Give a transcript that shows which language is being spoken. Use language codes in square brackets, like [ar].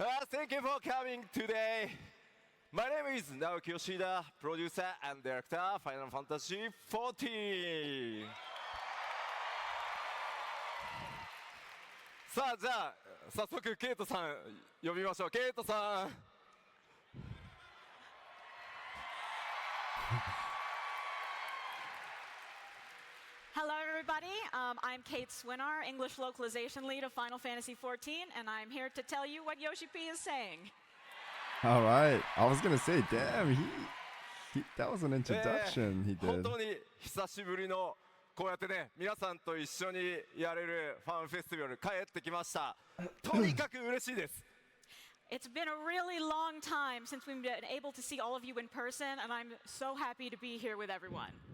[en] Thank you for coming today. My name is Naoki Yoshida, producer and director Final Fantasy XIV. [ja] さあじゃあ早速ケイトさん呼びましょう。ケイトさん。 [en] Hello, everybody. I'm Kate Swinar, English localization lead of Final Fantasy XIV, and I'm here to tell you what Yoshi P is saying. All right. I was gonna say, damn, that was an introduction he [ja] 本 [en] did. [ja] 当に久しぶりのこうやってね皆さんと一緒にやれるファンフェスティバル帰ってきました。とにかく嬉しいです。 [en] It's been a really long time since we've been able to see all of you in person, and I'm so happy to be here with everyone.